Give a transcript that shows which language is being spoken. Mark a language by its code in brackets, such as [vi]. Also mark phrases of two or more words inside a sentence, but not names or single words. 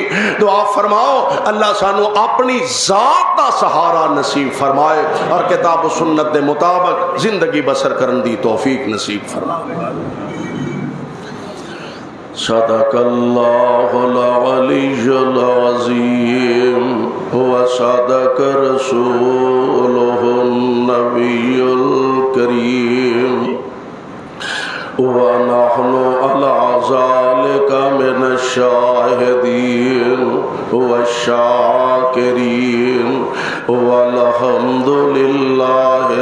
[pa] دعا فرماؤ اللہ سانوں اپنی ذات دا سہارا نصیب فرمائے اور کتاب سنت دے مطابق زندگی بسر کرن دی توفیق نصیب فرمائے. [ar] صدق الله العلي العظيم وصدق رسوله النبي الكريم ونحن على ذلك من الشاهدين والشاكرين والحمد لله